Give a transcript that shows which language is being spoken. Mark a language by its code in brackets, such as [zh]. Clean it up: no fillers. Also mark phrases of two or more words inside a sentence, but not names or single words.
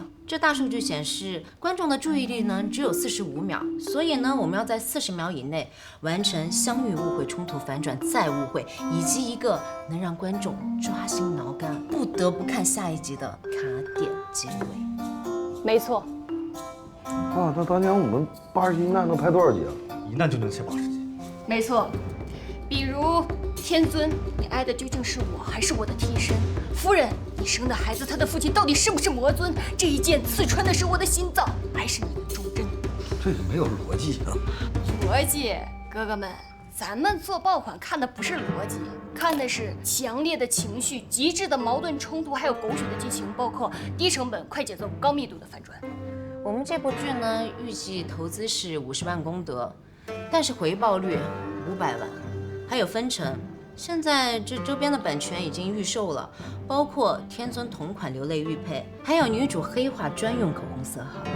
[zh] 這大數據顯示，觀眾的注意力呢只有45秒，所以呢，我們要在40秒以內完成相遇、誤會、衝突、反轉、再誤會，以及一個能讓觀眾抓心撓肝、不得不看下一集的卡點結尾。沒錯。啊，那當年我們81難能拍多少集啊？一難就能寫80集。沒錯。比如天尊，你愛的究竟是我還是我的替身？夫人，你生的孩子，他的父親到底是不是魔尊？這一劍刺穿的是我的心臟，還是你的忠貞？這個沒有邏輯啊！邏輯，哥哥們，咱們做爆款看的不是邏輯，看的是強烈的情緒、極致的矛盾衝突，還有狗血的劇情，包括低成本、快節奏、高密度的反轉。我們這部劇呢，預計投資是50萬功德，但是回報率500萬，還有分成。現在這周邊的版權已經預售了，包括天尊同款流淚玉佩，還有女主黑化專用口紅色號，